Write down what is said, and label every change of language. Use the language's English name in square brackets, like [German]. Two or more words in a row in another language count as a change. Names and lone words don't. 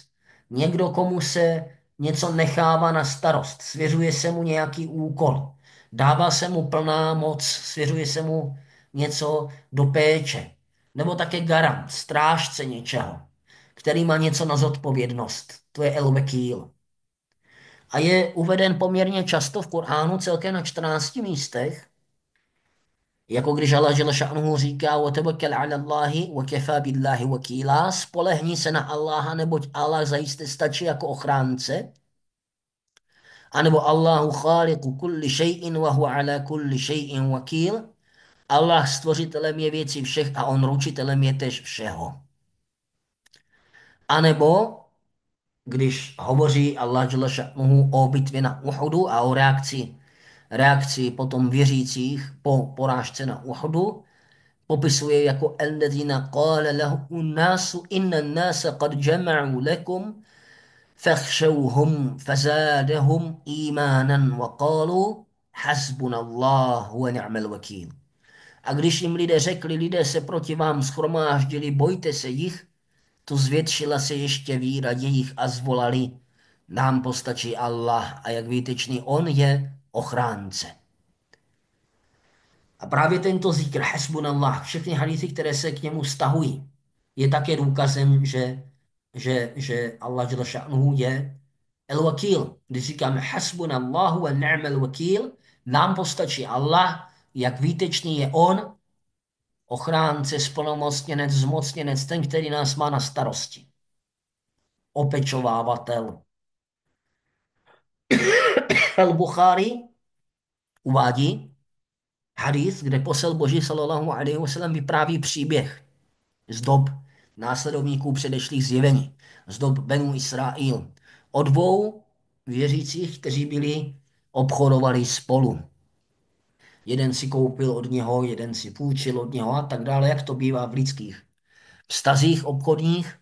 [Czech] Někdo, komu se něco nechává na starost, svěřuje se mu nějaký úkol, dává se mu plná moc, svěřuje se mu něco do péče. Nebo také garant, strážce něčeho, který má něco na zodpovědnost. To je el-vekýl. A je uveden poměrně často v Kuránu, celkem na 14 místech, jako když Allah [Arabic] جل شأنه [Czech] říká [Arabic] وَتَوَكَّلْ عَلَى اللَّهِ وَكَفَى بِاللَّهِ وَكِيلًا. [Czech] Spolehni se na Allaha, neboť Allah zajisté stačí jako ochránce. A nebo [Arabic] اللهُ خالِقُ كُلِّ شَيْءٍ وَهُوَ عَلَى كُلِّ شَيْءٍ وَكِيلٌ. [Czech] Allah stvořitelem je věci všech a on ručitelem je tež všeho. A nebo když hovoří Allah [Arabic] جل شأنه [Czech] o bitvě na Uhudu a o reakci potom věřících po porážce na Uhudu, popisuje jako [Arabic] الذين قال له الناس إن الناس قد جمعوا لكم فاخشوهم فزادهم إيمانا وقالوا حسبنا الله ونعم الوكيل. [Czech] A když jim lidé řekli, lidé se proti vám schromáždili, bojte se jich, to zvětšila se ještě víra jejich a zvolali, nám postačí Allah a jak výtečný on je ochránce. A právě tento zikr, hasbunallah, všechny hadisy, které se k němu vztahují, je také důkazem, že Allah [Arabic] جل شأنه [Czech] je el-wakil. Když říkáme [Arabic] حسبنا الله ونعم الوكيل, [Czech] nám postačí Allah, jak výtečný je on, ochránce, splnomocněnec, zmocněnec, ten, který nás má na starosti. Opečovávatel. Al-Bukhari uvádí hadis, kde posel Boží [Arabic] صلى الله عليه وسلم [Czech] vypráví příběh z dob následovníků předešlých zjevení, z dob Benu Israil, o dvou věřících, kteří obchodovali spolu. Jeden si koupil od něho, jeden si půjčil od něho a tak dále, jak to bývá v lidských vztazích obchodních.